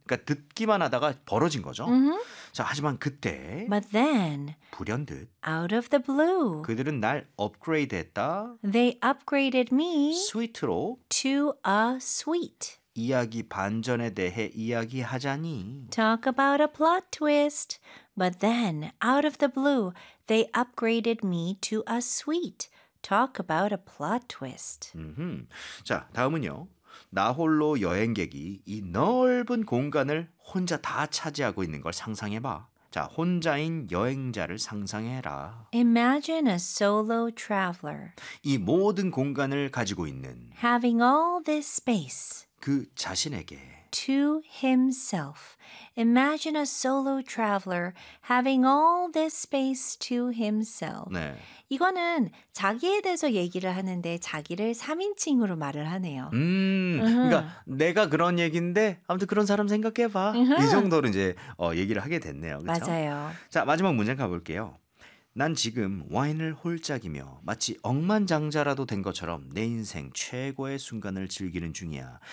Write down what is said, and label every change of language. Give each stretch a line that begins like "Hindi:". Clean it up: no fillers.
Korean: 그러니까 듣기만 하다가 벌어진 거죠. 자, 하지만 그때
English: But then
Korean: 불현듯
English: Out of the blue
Korean: 그들은 날 업그레이드 했다.
English: They upgraded me
Korean: 스위트로
English: To a suite
Korean: 이야기 반전에 대해 이야기하자니
English: Talk about a plot twist But then out of the blue They upgraded me to a suite Talk about a plot twist.
Korean: 자, 다음은요. 나 홀로 여행객이 이 넓은 공간을 혼자 다 차지하고 있는 걸 상상해봐. 자, 혼자인 여행자를 상상해라.
English: Imagine a solo traveler.
Korean: 이 모든 공간을 가지고 있는
English: Having all this space.
Korean: 그 자신에게
English: to himself. Imagine a solo traveler having all this space to himself.
Korean: 네. 이거는 자기에 대해서 얘기를 하는데 자기를 3인칭으로 말을 하네요. 그러니까 내가 그런 얘기인데 아무튼 그런 사람 생각해봐. 이 정도로 이제 얘기를 하게 됐네요. 그쵸? 맞아요. 자, 마지막 문장 가볼게요. 난 지금 와인을 홀짝이며 마치 억만장자라도 된 것처럼 내 인생 최고의 순간을 즐기는 중이야.